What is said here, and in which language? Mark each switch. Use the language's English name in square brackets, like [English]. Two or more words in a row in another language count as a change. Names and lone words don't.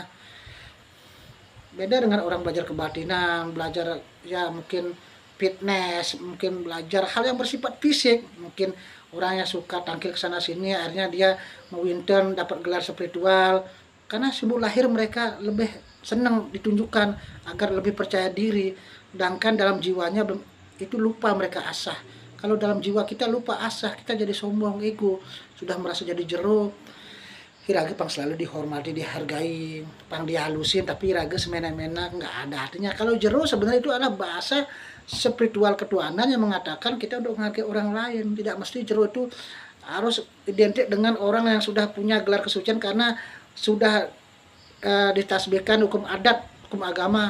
[Indonesian] Beda dengan orang belajar kebatinan, belajar ya mungkin fitness, mungkin belajar hal yang bersifat fisik, mungkin orang yang suka tampil ke sana sini akhirnya dia mau intern dapat gelar spiritual karena simbol lahir mereka lebih senang ditunjukkan agar lebih percaya diri, sedangkan dalam jiwanya itu lupa mereka asah. Kalau dalam jiwa kita lupa asah, kita jadi sombong, ego, sudah merasa jadi jero. [Balinese] Iraga pang [Indonesian] selalu dihormati, dihargai, pang dihalusin, tapi iraga semena-mena nggak ada artinya. Kalau jero sebenarnya itu adalah bahasa spiritual ketuhanan yang mengatakan kita untuk menghargai orang lain. Tidak mesti jero itu harus identik dengan orang yang sudah punya gelar kesucian karena sudah ditasbihkan hukum adat, hukum agama.